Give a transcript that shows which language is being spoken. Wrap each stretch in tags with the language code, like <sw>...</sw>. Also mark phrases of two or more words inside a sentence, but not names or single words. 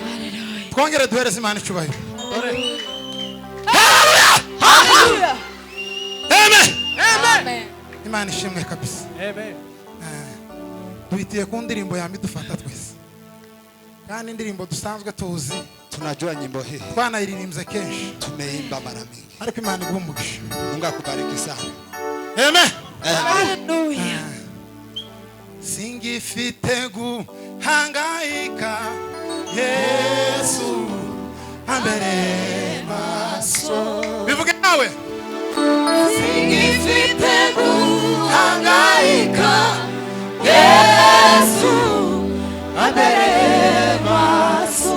<rw>Twongere duhereze Imana icyubahiro. Haleluya. Amen. Amen. Imana ishimwe kabisa. Amen. Duhitiye ku ndirimbo yambi dufata twese. Kandi indirimbo dusanzwe tuzi.</rw> <sw>Tunajua nyimbo hii.</sw> <rw>Twanayiririmbye kenshi.</rw> <sw>Tumeimba mara mingi.</sw> <rw>Ariko Imana iguhe umugisha.</rw> <sw>Mungu akubariki sana. Amen. Haleluya.</sw> <rw>Singifite guhangayika Yesu ambere maso. Bivuge nawe. Singifite guhangayika Yesu ambere maso.</rw>